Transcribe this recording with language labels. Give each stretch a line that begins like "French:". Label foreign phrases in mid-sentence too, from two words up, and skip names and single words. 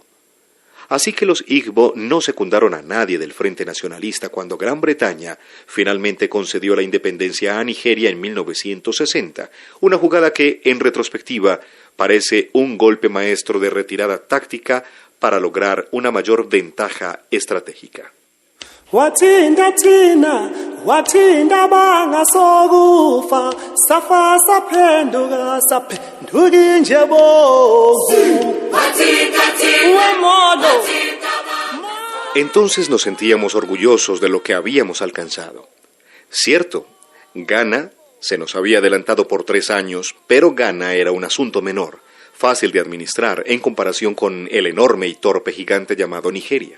Spanish: Así que los Igbo no secundaron a nadie del Frente Nacionalista cuando Gran Bretaña finalmente concedió la independencia a Nigeria en 1960, una jugada que, en retrospectiva, parece un golpe maestro de retirada táctica para lograr una mayor ventaja estratégica.
Zulu: Wathinda thina wathinda bangasokufa safa saphenduka saphenduka nje bongu
Spanish: Entonces nos sentíamos orgullosos de lo que habíamos alcanzado. Cierto, Ghana se nos había adelantado por 3 años, pero Ghana era un asunto menor, fácil de administrar en comparación con el enorme y torpe gigante llamado Nigeria.